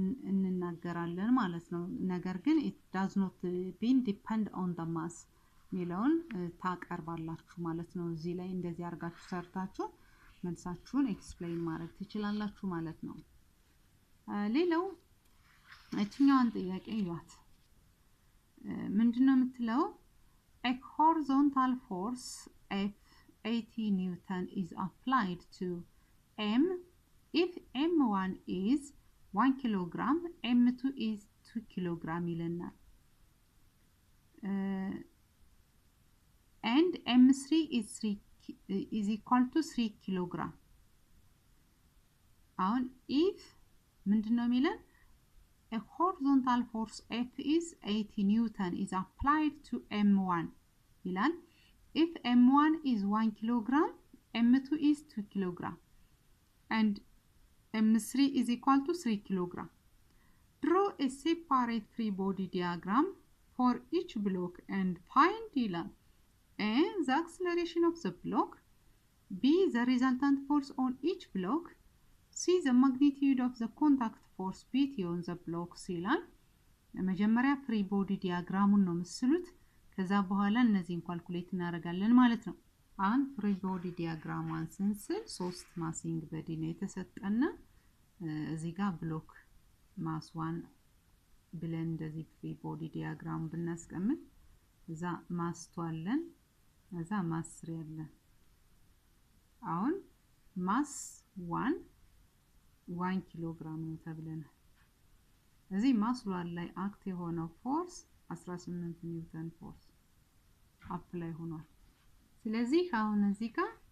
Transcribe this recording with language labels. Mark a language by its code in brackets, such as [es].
[am] እንናገራለን ማለት ነው። ነገር ግን [en] it does not depend on the mass [am] ሚለውን ታቀርባላችሁ ማለት ነው። እዚህ ላይ እንደዚህ አርጋችሁ ሰርታችሁ መልሳችሁን ኤክስፕሌን ማድረግ ትችላላችሁ ማለት ነው። ሌላው እቺኛውን ጥያቄ ይዋት ምንድነው የምትለው? [en] a horizontal force F 80 Newton is applied to M if M1 is 1 kilogram, M2 is 2 kilogram ይለናል። and M3 is equal to 3 kilogram. [am] አሁን if ምንድነው የሚለን? [en] a horizontal force F is 80 Newton is applied to M1 ይላል። if M1 is 1 kilogram, M2 is 2 kilogram and M3 is equal to 3 kilogram. Draw a separate free body diagram for each block and find ይላል A, the acceleration of the block, B, the resultant force on each block, C, the magnitude of the contact force BT on the blocks ይላል። [am] መጀመሪያ ፍሪ ቦዲ ዲያግራሙን ነው መስሉት። ከዛ በኋላ እነዚህን ካልኩሌት እናደርጋለን ማለት ነው። አሁን ፍሪ ቦዲ ዲያግራሙን ስንስል 3 ማሲንግ በዲ ነው የተሰጠና እዚህ ጋር ብሎክ ማስ 1 ብለን እንደዚህ ፍሪ ቦዲ ዲያግራም ብናስቀምጥ እዛ ማስ 2 አለን እዛ ማስ 3 አለን አሁን ማስ 1 ኪሎ ግራም ነው ተብለናል እዚህ ማስ 1 ላይ አክት የሆነው ፎርስ 18 ኒውተን ፎርስ አፕላይ ሆኗል ስለዚህ አሁን እዚህ ጋር